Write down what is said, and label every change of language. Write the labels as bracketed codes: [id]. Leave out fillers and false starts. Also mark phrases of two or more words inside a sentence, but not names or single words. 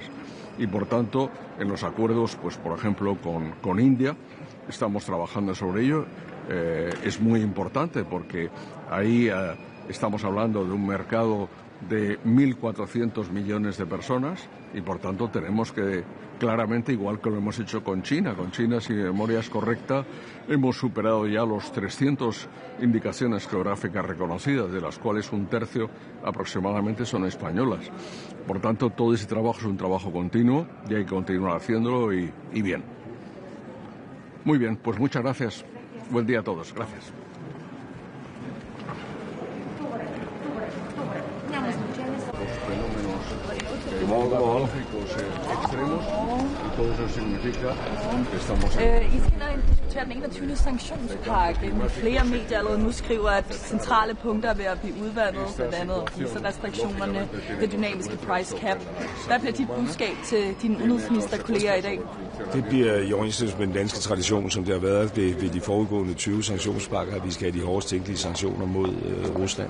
[es] Y por tanto, en los acuerdos, pues por ejemplo, con India, estamos trabajando sobre ello. Es muy importante porque ahí estamos hablando de un mercado de 1.400 millones de personas y por tanto tenemos que claramente, igual que lo hemos hecho con China, si mi memoria es correcta, hemos superado ya los 300 indicaciones geográficas reconocidas, de las cuales un tercio aproximadamente son españolas. Por tanto, todo ese trabajo es un trabajo continuo y hay que continuar haciéndolo y bien. Muy bien, pues muchas gracias. Buen día a todos. Gracias. Demográficos extremos y todo eso significa que estamos [da] I skal diskutere den 21. sanktionspakke. Flere medier allerede nu skriver, at centrale punkter er ved at blive udvandet, blandt andet restriktionerne, det dynamiske [en] price cap. [da] Hvad bliver dit budskab til dine udenrigsministerkolleger i dag? Det bliver i overensstemmelse med den danske tradition, som det har været ved de foregående 20 sanktionspakker, at vi skal have de hårdest tænkelige sanktioner mod Rusland.